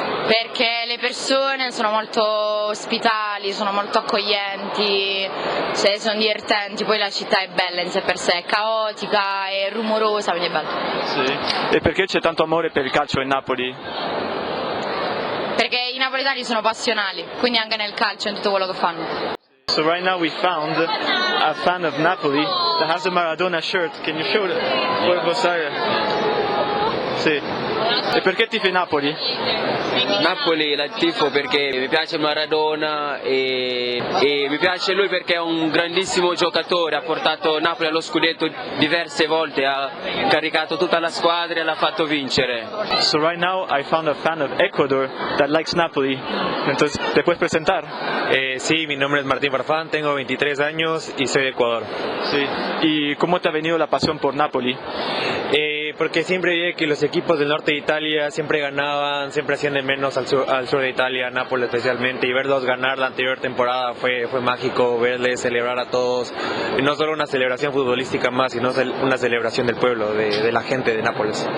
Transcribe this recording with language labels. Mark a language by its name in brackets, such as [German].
[Italian] Perché le persone sono molto ospitali, sono molto accoglienti, sono divertenti, poi la città è bella in sé per sé, è caotica, è rumorosa, quindi è bella. Sì. E perché c'è tanto amore per il calcio in Napoli? Perché i napoletani sono passionali, quindi anche nel calcio e in tutto quello che fanno. [English] So right now we found a fan of Napoli that has a Maradona shirt. Can you show it? [Italian] Puoi mostrare? Sì. E perché tifi Napoli? Napoli la tifo perché mi piace Maradona e mi piace lui perché è un grandissimo giocatore, ha portato Napoli allo scudetto diverse volte, ha caricato tutta la squadra e l'ha fatto vincere. [English] So right now I found a fan of Ecuador that likes Napoli. [Spanish] Entonces, ¿te puedes presentar? Sí, mi nombre es Martín Farfán, tengo 23 años y soy de Ecuador. Sí. ¿Y cómo te ha venido la pasión por Napoli? Porque siempre vi que los equipos del norte de Italia siempre ganaban, siempre hacían de menos al sur de Italia, Nápoles especialmente, y verlos ganar la anterior temporada fue mágico, verles celebrar a todos, y no solo una celebración futbolística más, sino una celebración del pueblo, de la gente de Nápoles.